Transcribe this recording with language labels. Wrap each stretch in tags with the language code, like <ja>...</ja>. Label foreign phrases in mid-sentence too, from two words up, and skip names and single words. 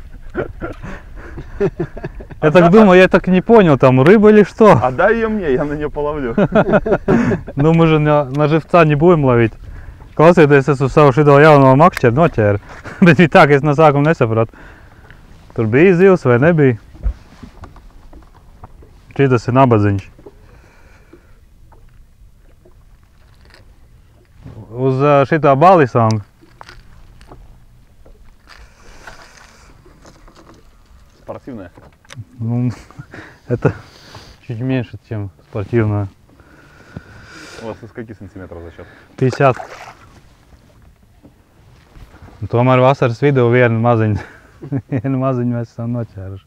<ru>Я так думал, я так не понял, там рыба или что? А дай ее мне, я на нее половлю. Ну мы же на живца не будем ловить.</ru> <lv>Klausieties, es uz savu šito jauno makšķeru noķēru. Bet bija tā, ka es no sākuma nesapratu. Tur bija zivs vai nebija. Šitas ir nabadziņš. Uz šitā balisonga.</lv> <ru>Спортивная? Ну, это чуть меньше, чем спортивная. У вас из каких сантиметров зачет? 50.</ru> <lv>Tomēr vasaras vidū vienu maziņu mēs esam noķēruši.</lv>